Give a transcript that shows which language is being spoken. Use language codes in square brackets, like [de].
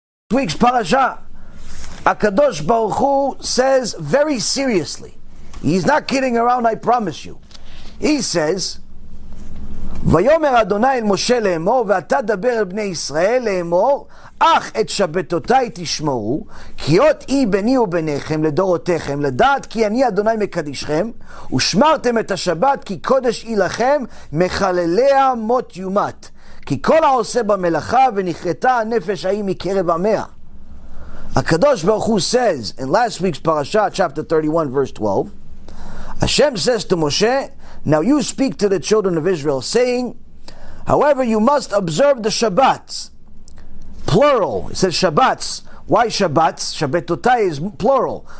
[en] Week's parasha, HaKadosh Baruch Hu says very seriously, he's not kidding around, I promise you. He says, [he] ויאמר אדוני אל משה לאמור, ואתה דבר אל בני ישראל לאמור, אך את שבתותי תשמעו, כי אות אי ביני וביניכם לדורותיכם, לדעת כי אני אדוני מקדישכם, ושמרתם את השבת, כי קודש היא לכם, מחלליה מות יומת. כי כל העושה במלאכה, ונכרתה הנפש ההיא מקרב עמיה. [en] HaKadosh Baruch Hu says in last week's parasha, chapter 31, verse 12, Hashem says to Moshe, now you speak to the children of Israel, saying, however, you must observe the Shabbats. Plural. It says Shabbats. Why Shabbats? Shabbatotai is plural.